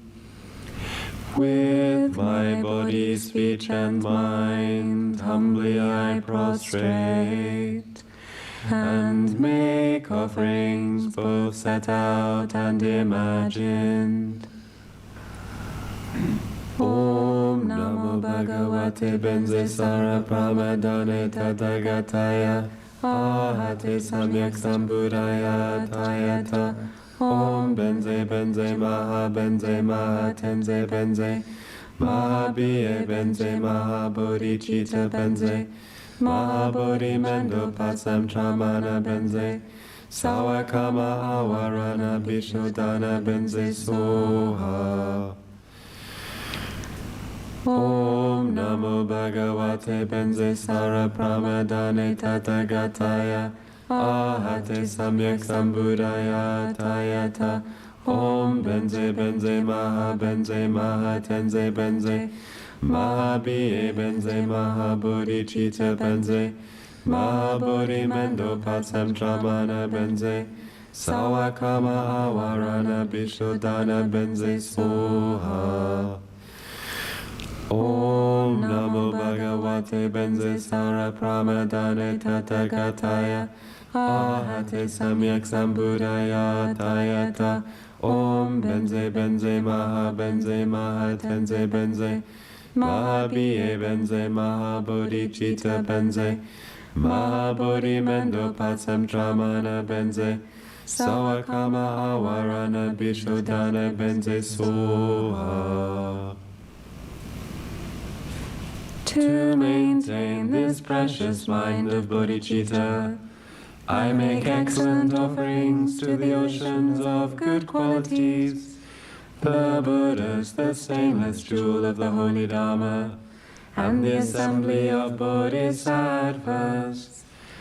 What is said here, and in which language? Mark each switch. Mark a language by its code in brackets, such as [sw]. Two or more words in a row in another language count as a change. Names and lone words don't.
[en] With my body, speech, and mind, humbly I prostrate, and make offerings both set out and imagined. [sa] Om Namo Bhagavate Benze Sara Pramadane Tathagataya Ahate Samyak Sambuddhaya Tayata Om Benze Benze Maha Benze Maha Tenze Benze Mahabhiye Benze Mahabodhicitta Benze Mahabodhi Mendo Pasam Tramana Benze Sawakama Awarana Vishnudana Benze Soha Om Namo Bhagavate Benze Sara Pramadane Tathagataya Ahate Samyak Sambuddhaya Tayata Om Benze Benze Maha Benze Maha Tenze Benze Mahabhiye Benze Mahabodhicitta Benze Mahabodhi Mendo Pasam Tramana Benze Sawakama Awarana Vishnudana Benze Soha Om Namo Bhagavate Benze Sara Pramadane Tathagataya Ahate Samyak Sambuddhaya Tayata Om Benze Benze Maha Benze Maha Tenze Benze Mahabhiye Benze Mahabodhicitta Benze Mahabodhi Mendo Pasam Tramana Benze Sawakama Awarana Vishnudana Benze Soha [en] To maintain this precious mind of bodhicitta, I make excellent offerings to the oceans of good qualities, the Buddhas, the stainless jewel of the holy Dharma, and the assembly of bodhisattvas.